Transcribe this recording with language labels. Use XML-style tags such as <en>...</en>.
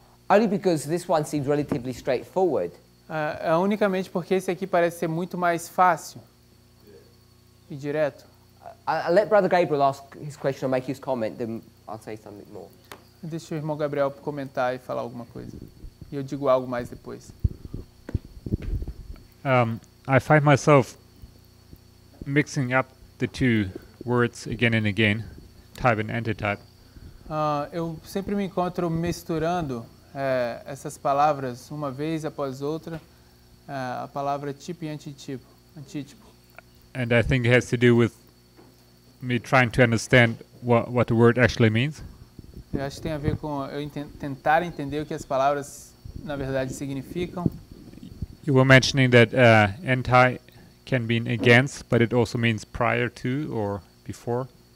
<en>Only because this one seems relatively straightforward.</en> <pt>Unicamente porque esse aqui parece ser muito mais fácil e direto.</pt> <en>I'll let Brother Gabriel ask his question or make his comment, then I'll say something more.</en> <pt>Deixa o irmão Gabriel comentar e falar alguma coisa. E eu digo algo mais depois.</pt> <en>I find myself mixing up the two words again and again, type and antitype.</en> <pt>Eu sempre me encontro misturando essas palavras uma vez após outra, a palavra tipo e antítipo.</pt> <en>And I think it has to do with me trying to understand what the word actually means.</en> <pt>Eu acho que tem a ver com eu tentar entender o que as palavras na verdade significam.</pt> <en>You were mentioning that anti can mean against, but it also means prior to or before.</en>